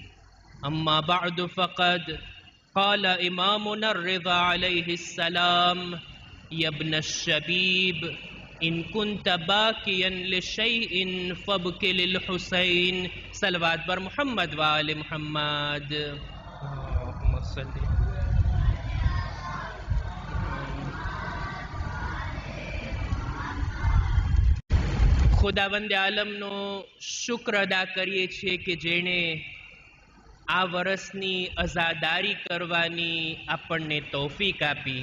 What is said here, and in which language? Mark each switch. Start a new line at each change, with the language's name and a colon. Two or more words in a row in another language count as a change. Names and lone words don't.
Arabic: أما بعد، فقد قال إمامنا الرضا عليه السلام: يا ابن الشبيب، إن كنت باكيا لشيء فابك للحسين.
Persian: صلوات بر محمد وآل محمد.
Arabic: اللهم صل.
Gujarati: ખુદાવંદ આલમનો શુક્ર અદા કરીએ છીએ કે જેણે આ વર્ષની અઝાદારી કરવાની આપણને તૌફીક આપી.